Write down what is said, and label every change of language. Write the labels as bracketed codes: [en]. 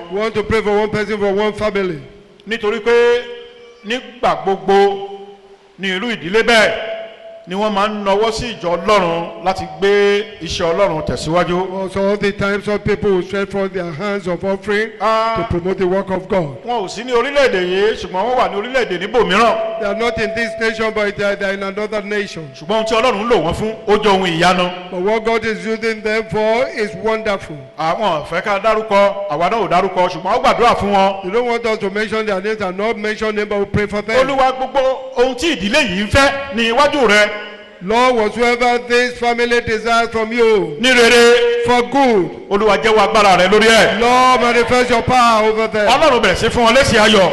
[en] We want to pray for one person, for one family. [yo] nítorí pé nígbà gbogbo ní irú ìdílé bẹ́ẹ̀ ni wọ́n máa ń nawọ́ sí ìjọ ọlọ́run láti gbé iṣẹ́ ọlọ́run tẹ̀síwájú. [en] Also, all the times some people will stretch forth their hands of offering to promote the work of God. [yo] wọn ò sí ní orílẹ̀-èdè yìí ṣùgbọ́n wọ́n wà ní orílẹ̀-èdè níbòmíràn [en] They are not in this nation, but they are in another nation. [yo] ṣùgbọ́n ohun tí ọlọ́run ń lò wọ́n fún ó jẹ́ ohun ìyanu. [en] But what God is using them for is wonderful. [yo] àwọn fẹ́ ká dárúkọ àwa náà ò dárúkọ ṣùgbọ́n ó gbàdúrà fún wọn. [en] You don't want us to mention their names and not mention them, but we pray for them. [yo] olúwa gbogbo ohun tí ìdílé yìí ń fẹ́ ní iwájú rẹ [en] Lord, whatsoever this family desires from you, [yo] ní rere [en] for good, [yo] olúwa jẹ́wọ́ agbára rẹ lórí ẹ̀. [en] Lord, manifest your power over them. [yo] ọlọ́run bẹ̀rẹ̀ sí fún wọn lésì ayọ̀.